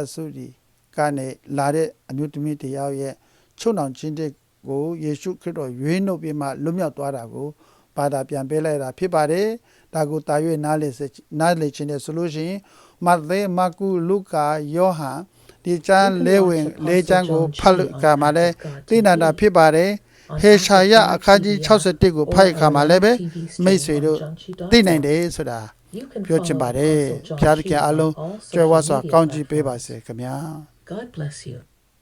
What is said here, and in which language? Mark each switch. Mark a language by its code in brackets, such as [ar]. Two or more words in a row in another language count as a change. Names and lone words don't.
[my] စုတွေကနေလာတဲ့အမျိုးသမီးတယောက်ရဲ့ချုံနှောင်ခြင်းတွေကိုယေရှုခရစ်တော်ရွေးနှုတ်ပြီးမှလွတ်မြောက်သွားတာကိုဘာသာပြန်ပေးလိုက်တာဖြစ်ပါတယ်။ဒါကိုတာ၍နားလေခြင်းနဲ့ဆိုလို့ရှိရင်မဿဲမာကုလုကာယောဟန်ဒီကျမ်းလေးကျမ်းကိုဖတ်လို့ကမှလည်းသိနာတာဖြစ်ပါတယ်။ဟေရှာယအခန်းကြီး61ကိုဖတ်ခါမှာလည်းပဲမိတ်ဆွေတို့သိနိုင်တယ်ဆိုတာ [en] You can [my] ပြောချင် [en] follow [my] ပါတယ် [en] Apostle [my] ဖျားသ [en] Josh [my] ခင် [en] Hughes [my] အားလုံး [en] on all [my] ကြွယ်ဝ [en] social [my] စွာ [en] media [my] ကောင်းချီးပေးပါ [en] platforms. [my] စေခင်ဗျာ [en] God bless you.